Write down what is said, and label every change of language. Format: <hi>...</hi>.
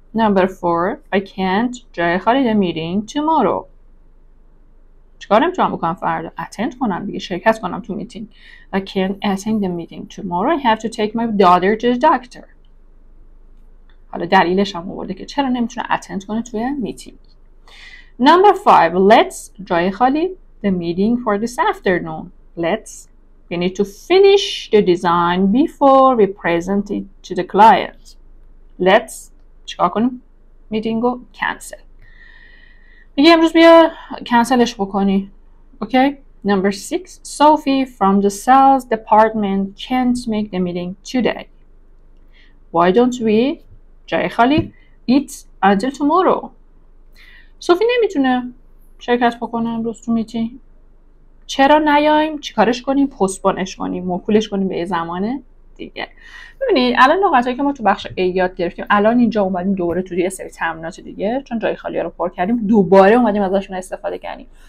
<en>Number 4, I can't</en> <fa>جای خالی</fa> <en>the meeting tomorrow.</en> <fa>چیکار نمیتونم بکنم فردا؟ attend کنم دیگه، شرکت کنم تو میتینگ.</fa> <en>I can't attend the meeting tomorrow. I have to take my daughter to the doctor.</en> <fa>حالا دلیلش هم آورده که چرا نمیتونه attend کنه توی میتینگ.</fa> <en>Number 5, let's</en> <fa>جای خالی</fa> <en>the meeting for this afternoon. We need to finish the design before we present it to the client. Let's</en> <fa>چیکار کنیم؟ میتینگ رو cancel. میگه امروز بیا کنسلش بکنی.</fa> <en>Okay? Number 6, Sophie from the sales department can't make the meeting today. Why don't we</en> <fa>جای خالی</fa> <en>eat until tomorrow.</en> <fa>صوفی نمیتونه شرکت بکنه امروز تو میتینگ. چرا نیایم چیکارش کنیم؟ پستپونش کنیم، موکولش کنیم به یه زمان دیگه. ببینید الان نقاطی که ما تو بخش A یاد گرفتیم، الان اینجا اومدیم دوباره تو یه سری تمرینات دیگه چون جای خالی رو پر کردیم دوباره اومدیم ازشون استفاده کردیم.</fa>